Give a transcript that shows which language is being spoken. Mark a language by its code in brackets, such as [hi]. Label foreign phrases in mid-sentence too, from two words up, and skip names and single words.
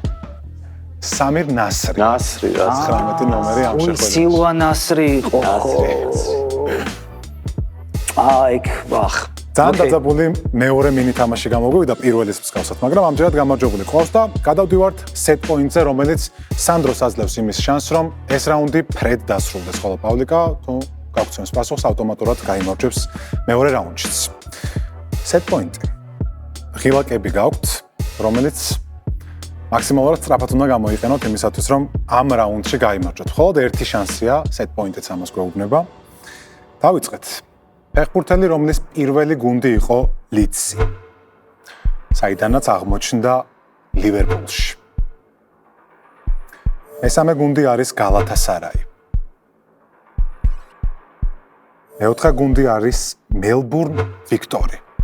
[ka] სამირ ნასრი. ნასრი რა 19 ნომერი ამ შეხვედრაში. სილვა ნასრი იყო. აიქ, ვახ. ძალიან დაძაბული მეორე მინი თამაში გამოგვივიდა პირველის მსგავსად, მაგრამ ამჯერად გამარჯვებული ყავს და გადავდივართ [en] set point-ზე, [ka] რომელიც სანდროს აძლევს იმის შანსს, რომ ეს რაუნდი ფრედ დასრულდეს, ხოლო პავლიკა თუ გაგცემს პასუხს ავტომატურად გაიმარჯვებს მეორე რაუნდშიც. [en] set point-ი. [ka] ღილაკები გაქვთ, რომელიც მაქსიმალურად სწრაფად უნდა გამოიყენოთ იმისათვის, რომ ამ რაუნდში გაიმარჯვოთ. მხოლოდ ერთი შანსია [en] set point-იც [ka] ამას გვეუბნება. დავიწყეთ. ფეხბურთელი, რომლის პირველი გუნდი იყო ლიდსი. საიდანაც აღმოჩნდა ლივერპულში. მესამე გუნდი არის გალათასარაი. მეოთხე გუნდი არის მელბურნ ვიქტორი.